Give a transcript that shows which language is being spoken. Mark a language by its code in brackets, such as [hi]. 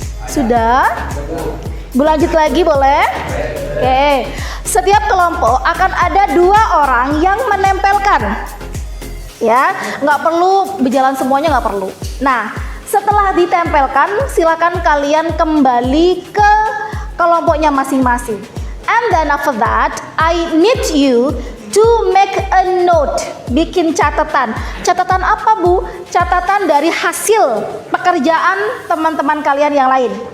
[id] Sudah? Ibu lanjut lagi boleh? Oke. Setiap kelompok akan ada 2 orang yang menempelkan. Ya, nggak perlu berjalan semuanya, nggak perlu. Nah, setelah ditempelkan, silakan kalian kembali ke kelompoknya masing-masing. [en] And then after that, I need you to make a note, [id] bikin catatan. Catatan apa, Bu? Catatan dari hasil pekerjaan teman-teman kalian yang lain.